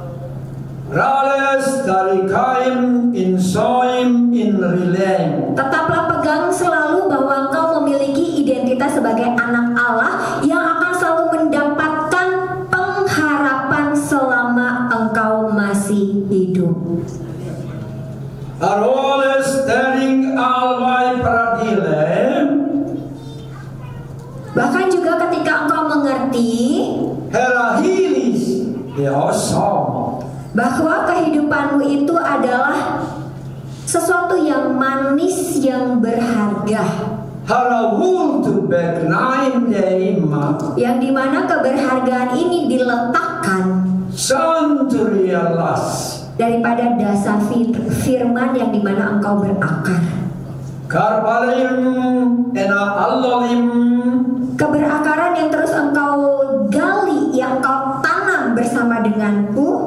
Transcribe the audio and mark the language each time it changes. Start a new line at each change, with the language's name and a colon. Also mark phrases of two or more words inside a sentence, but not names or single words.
Indonesian: Rales dari kaim insoim in rilem. Tetaplah pegang selalu bahwa engkau memiliki identitas sebagai anak Allah yang akan selalu mendapatkan pengharapan selama engkau masih hidup. Aroles tering alwai pradilem. Bahkan juga ketika engkau mengerti Herahilis deosom. bahwa kehidupanmu itu adalah sesuatu yang manis, yang berharga, Harawul tu beknaim deima. yang dimana keberhargaan ini diletakkan Santurialas. daripada dasar firman yang dimana engkau berakar. Karbalim ena allolim. Keberakaran yang terus engkau gali, yang engkau tanam bersama denganku,